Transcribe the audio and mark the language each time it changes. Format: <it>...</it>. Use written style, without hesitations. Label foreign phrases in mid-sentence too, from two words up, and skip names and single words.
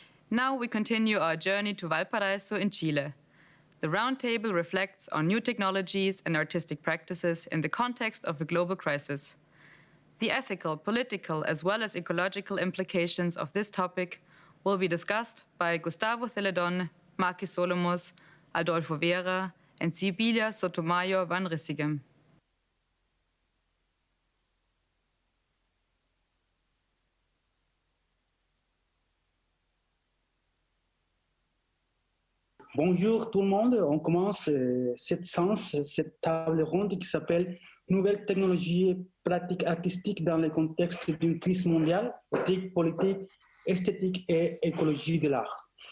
<en>Now we continue our journey to Valparaiso in Chile. The roundtable reflects on new technologies and artistic practices in the context of a global crisis. The ethical, political, as well as ecological implications of this topic will be discussed by Gustavo Celedón, Maki Solomos, Adolfo Vera, and Sibylla Sotomayor van Rissigem.</en> <fr>Bonjour tout le monde, on commence cette séance, cette table ronde qui s'appelle Nouvelles technologies et pratiques artistiques dans le contexte d'une crise mondiale, éthique, politique, esthétique et écologie de l'art.</fr>